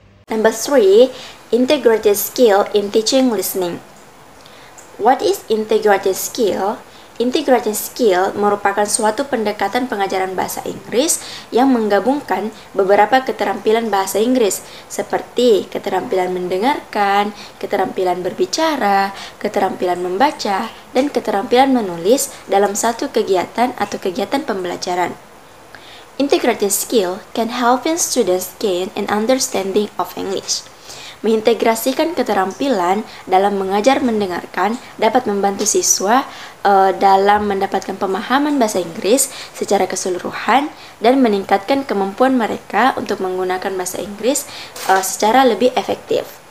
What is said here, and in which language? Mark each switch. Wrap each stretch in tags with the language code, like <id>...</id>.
<en>Number 3, integrated skill in teaching listening. What is integrated skill?</en> <id>Integrated skill merupakan suatu pendekatan pengajaran bahasa Inggris yang menggabungkan beberapa keterampilan bahasa Inggris seperti keterampilan mendengarkan, keterampilan berbicara, keterampilan membaca, dan keterampilan menulis dalam satu kegiatan atau kegiatan pembelajaran.</id> <en>Integrated skill can help students gain an understanding of English.</en> <id>Mengintegrasikan keterampilan dalam mengajar mendengarkan dapat membantu siswa dalam mendapatkan pemahaman bahasa Inggris secara keseluruhan dan meningkatkan kemampuan mereka untuk menggunakan bahasa Inggris secara lebih efektif.</id>